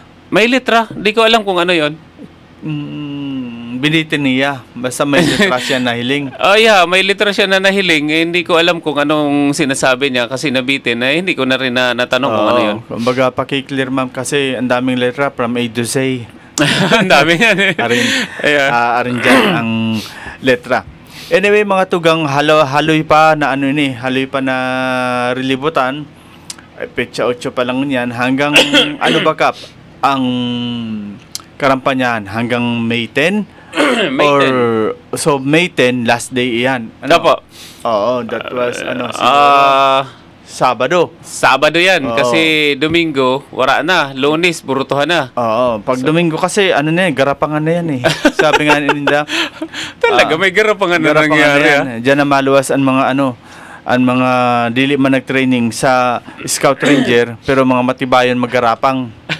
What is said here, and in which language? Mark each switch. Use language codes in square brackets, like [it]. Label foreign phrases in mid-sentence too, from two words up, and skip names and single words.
[tl] May letra, di ko alam kung ano 'yon. Binitin niya, basta may letra siya nahiling. May letra siya na nahiling. Hindi ko alam kung anong sinasabi niya kasi nabitin. Hindi ko na rin natanong kung ano 'yon. Kumbaga paki-clear ma'am kasi ang daming letra [en] from A to Z. [tl] Ang dami yan. [bik] Arin dyan ang letra. Anyway, mga tugang haloy pa na na relibutan. Petsa 8 pa lang yan hanggang Kap? Ang karampanyahan hanggang May 10? So May 10 last day iyan. Dapo. Oo, [en] that was Sabado. [bik] Sabado yan kasi Domingo wala na, Lunes burutuhan na. Pag Domingo kasi garapangan na yan eh. [tl] Sabi nga nila. Talaga may garapangan na nangyari. [bik] Diyan na maluwas ang mga ang mga dili man nag-training sa Scout Ranger pero mga matibayon magarapang.